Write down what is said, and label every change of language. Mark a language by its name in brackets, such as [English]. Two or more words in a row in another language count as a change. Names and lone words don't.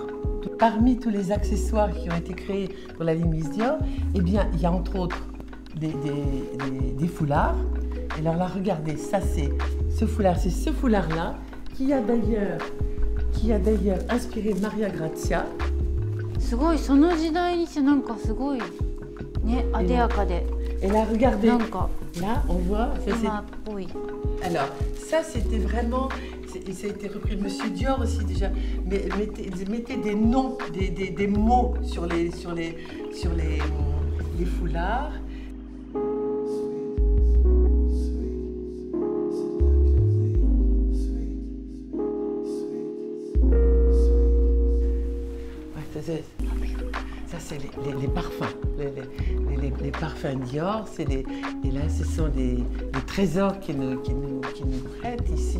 [French] Parmi tous les accessoires qui ont été créés pour la ligne Miss Dior, eh bien, il y a entre autres des foulards. Et alors là, regardez, ça c'est ce foulard-là qui a d'ailleurs inspiré Maria Grazia. [Japanese] すごいその時代にしてなんかすごいね艶やかで。 [French] Et là, regardez, [Japanese] なんか [French] là, on voit, ça, [Japanese] 今っぽい。 [French] alors, ça c'était vraiment, ça a été repris de Monsieur Dior aussi déjà, mais mettez des noms, des mots sur les foulards. Ouais, ça c'est les parfums, les parfums Dior, et là ce sont les trésors qui nous prêtent ici.